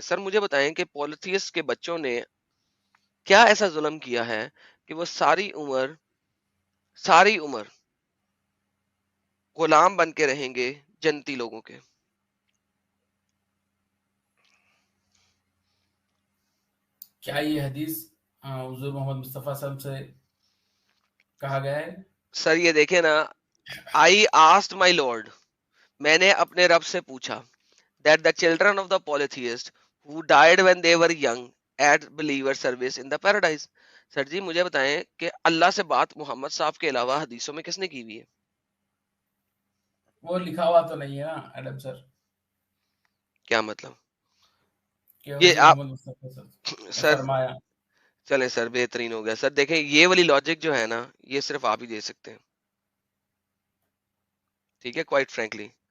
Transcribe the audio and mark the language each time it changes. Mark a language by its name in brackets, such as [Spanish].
[Urdu] سر مجھے بتائیں کہ پولیتھیس کے بچوں نے کیا ایسا ظلم کیا ہے کہ وہ ساری عمر غلام بن کے رہیں گے جنتی لوگوں کے؟ کیا یہ حدیث حضور محمد مصطفیٰ صلی اللہ علیہ وسلم سے کہا گیا ہے؟ سر یہ دیکھیں نا, [English] I asked my Lord, [Urdu] میں نے اپنے رب سے پوچھا, [English] that the children of the polytheist who died when they were young at believer service in the paradise. [Urdu] سر جی مجھے بتائیں کہ اللہ سے بات محمد صاحب کے علاوہ حدیثوں میں کس نے کی ہوئی ہے؟ وہ لکھا ہوا تو نہیں ہے نا ایڈم سر. کیا مطلب؟ یہ آپ سر چلیں سر, بہترین ہو گیا سر. دیکھیں یہ والی لاجک جو ہے نا, یہ صرف آپ ہی دے سکتے ہیں, ٹھیک ہے, [English] Quite frankly.